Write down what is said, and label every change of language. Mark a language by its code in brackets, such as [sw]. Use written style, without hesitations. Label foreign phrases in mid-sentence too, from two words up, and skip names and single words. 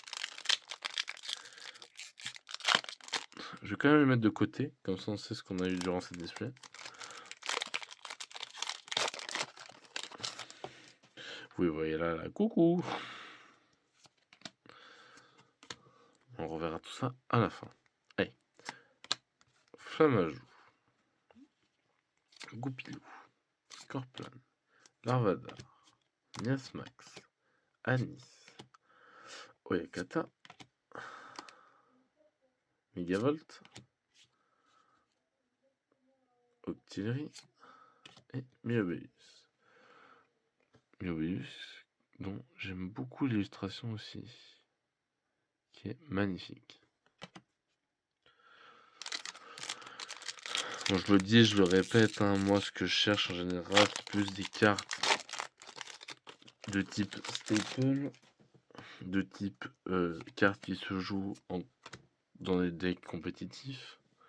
[fr] Je vais quand même le mettre de côté. Comme ça, on sait ce qu'on a eu durant cette display. Vous voyez là, coucou. On reverra tout ça à la fin. Allez. Flammajou. Goupilou. Scorpion. Larvadar. Niasmax. Anis. Oyakata. Megavolt. Octillerie. Et Miobeus. Miobeus, dont j'aime beaucoup l'illustration aussi. Qui est magnifique. Bon, je le dis, je le répète, hein, moi ce que je cherche en général, c'est plus des cartes de type staple, de type cartes qui se jouent dans des decks compétitifs.